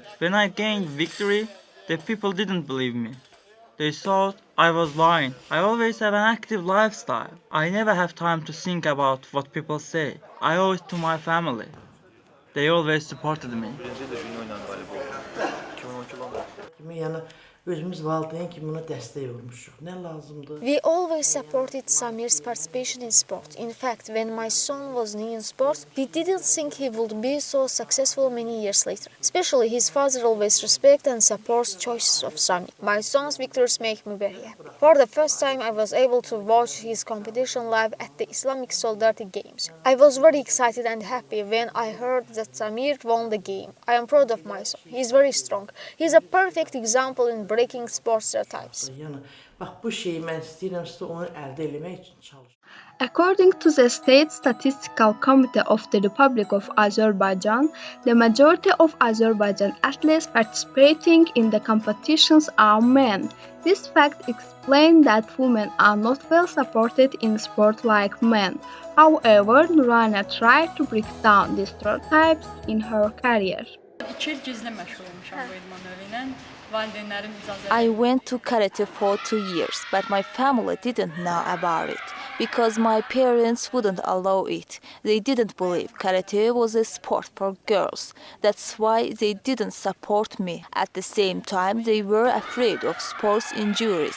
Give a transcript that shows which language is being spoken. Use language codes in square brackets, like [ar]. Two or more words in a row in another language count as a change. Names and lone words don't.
[en] When I gained victory, the people didn't believe me. They thought I was lying. I always have an active lifestyle. I never have time to think about what people say. I owe it to my family. They always supported me. [az] Yəni özümüz valideyn kimi buna dəstək olmuşuq. Nə lazımdır? [en] We always supported Samir's participation in sport. In fact, when my son was new in sports, we didn't think he would be so successful many years later. Especially his father always respects and supports choices of Samir. My son's victories make me very happy. For the first time, I was able to watch his competition live at the Islamic Solidarity Games. I was very excited and happy when I heard that Samir won the game. I am proud of my son. He is very strong. He is a perfect example in breaking sports stereotypes. [az] Yəni bax bu şeyi mən istəyirəm sizə onu əldə etmək üçün çalışıram. [en] According to the State Statistical Committee of the Republic of Azerbaijan, the majority of Azerbaijan athletes participating in the competitions are men. This fact explains that women are not well supported in sport like men. However, Nurana tried to break down these stereotypes in her career. [az] 2 il gizli məşğul olmuşam bu idman növü ilə. Valideynlərim icazə [en] I went to karate for 2 years, but my family didn't know about it because my parents wouldn't allow it. They didn't believe karate was a sport for girls. That's why they didn't support me. At the same time, they were afraid of sports injuries.